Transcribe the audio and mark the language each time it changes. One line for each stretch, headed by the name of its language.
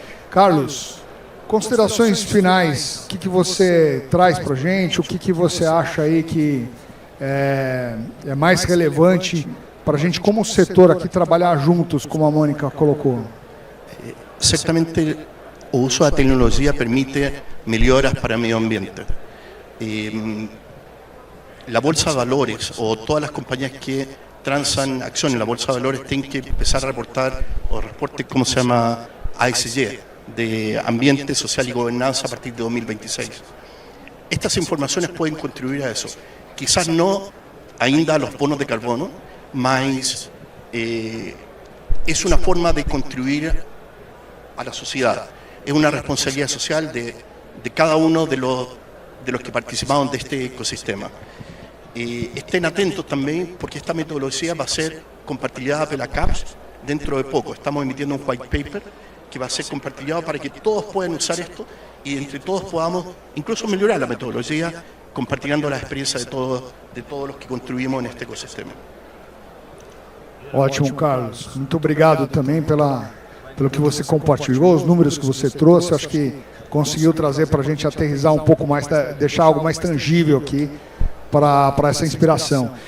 Portuguese: Carlos, considerações finais. O que você traz para a gente? O que você acha aí que é mais relevante para a gente, como setor aqui, trabalhar juntos, como a Mônica colocou? Certamente o uso da tecnologia permite melhoras para o meio ambiente.
Spanish: La Bolsa de Valores o todas las compañías que transan acciones en la Bolsa de Valores tienen que empezar a reportar o reporte, ¿cómo se llama? ASG, de Ambiente, Social y Gobernanza a partir de 2026. Estas informaciones pueden contribuir a eso. Quizás no ainda a los bonos de carbono, mas es una forma de contribuir a la sociedad. Es una responsabilidad social de cada uno de los que participaron de este ecosistema. Estén atentos también porque esta metodología va a ser compartida por la CAPES dentro de poco. Estamos emitiendo un white paper que va a ser compartido para que todos puedan usar esto y entre todos podamos incluso mejorar la metodología compartilhando las experiencias de todos los que contribuimos en este ecosistema.
Portuguese: Ótimo, Carlos. Muito obrigado também pelo que você compartilhou, os números que você trouxe. Acho que conseguiu trazer para a gente aterrissar um pouco mais, deixar algo mais tangível aqui para essa inspiração.